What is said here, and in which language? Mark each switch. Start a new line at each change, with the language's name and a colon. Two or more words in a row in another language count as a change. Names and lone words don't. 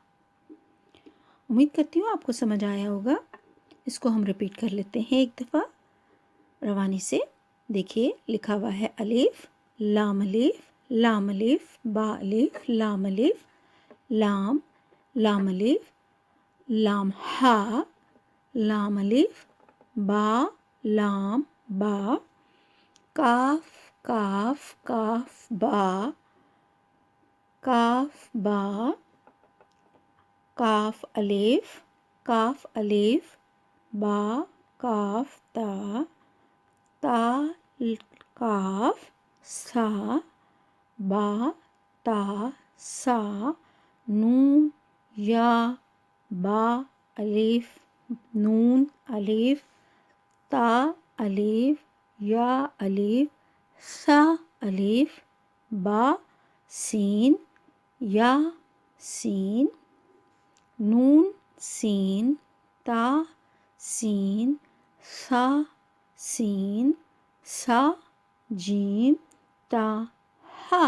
Urdu: امید کرتی ہوں آپ کو سمجھ آیا ہوگا۔ اس کو ہم ریپیٹ کر لیتے ہیں ایک دفعہ روانی سے۔ دیکھیے لکھا ہوا ہے الف، لام الف، لام الف، با الف، لام الف، لام، لام الف، لام ہا، لام الف، با، لام با، کاف، کاف، کاف با، کاف با، کاف الف، کاف الف، با کاف تا، تا کاف سا، با تا سا، نون یا با الف، نون الف، تا الف، یا الف، سا الف، با سین، یا سین، نون سین، تا سین، سا سین، سا جیم، تا ہا۔